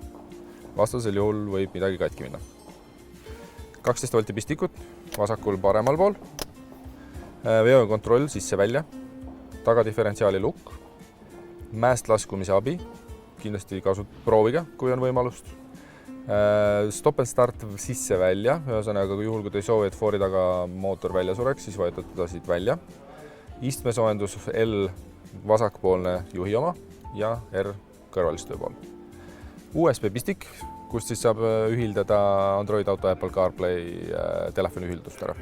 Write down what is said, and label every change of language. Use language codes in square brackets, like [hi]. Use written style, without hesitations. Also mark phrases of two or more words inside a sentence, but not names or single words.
[et] Vastasel juhul võib midagi katki minna. 12 volti pistikut, vasakul paremal pool, veokontroll sisse-välja, tagadiferentsiaali lukk, mäest laskumise abi, kindlasti proovige, kui on võimalust, [en] stop and start [et] sisse-välja, ühesõnaga juhul, kui te ei soovi, et foori taga mootor välja sureks, siis vajutate ta siit välja, istmesoojendus L vasakpoolne juhi oma ja R kõrvalistöö pool. USB pistik, kust siis saab ühildada Android Auto, Apple CarPlay telefoni ühildust ära.